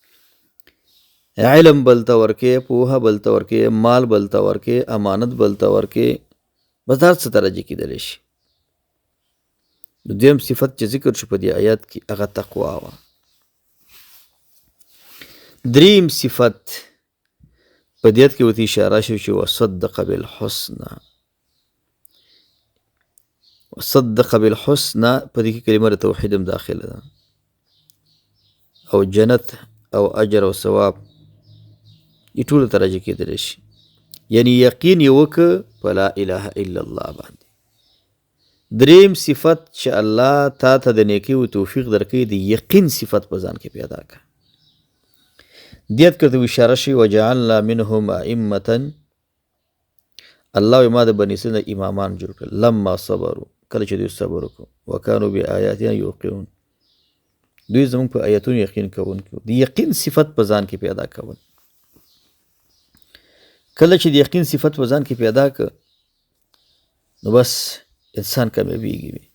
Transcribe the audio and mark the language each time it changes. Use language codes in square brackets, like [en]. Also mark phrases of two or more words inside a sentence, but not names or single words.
[ps] علم بل ته ورکوې، پوهه بل ته ورکوې، مال بل ته ورکوې، امانت بل ته ورکوې، بس دا څه درجه کېدلی شي. دویم صفت چې ذکر شو په دې آیات کې هغه تقوا وه. دریم صفت په دې آیت کې ورته اشاره شوي چې [ar] وصدق بالحسنى. وصدق بالحسنى [ps] په دې کې کلمه د توحید هم داخله ده، او جنت او اجر او ثواب یې ټوله درجه کېدلی شي. یعنی یقین یې وکړه په [ar] لا اله الا الله [ps] باندې. دریم صفت چې الله تا ته د نیکۍ و توفیق درکوي، د یقین صفت په ځان کې پیدا کړه. دې آیت کې ورته اشاره شوي [ar] وجعلنا منهم ائمة. [ps] الله وایي ما د بني اسرائیل نه امامان جوړ کړل، [ar] لما صبروا، [ps] کله چې دوی صبر وکړو، [ar] وکانو بآیاتنا یوقنون، [ps] دوی زموږ په آیتونو یقین کوونکي وو. د یقین صفت په ځان کې پیدا کول. کله چې د یقین صفت په ځان کې پیدا کړ، نو بس انسان کامیابیږي.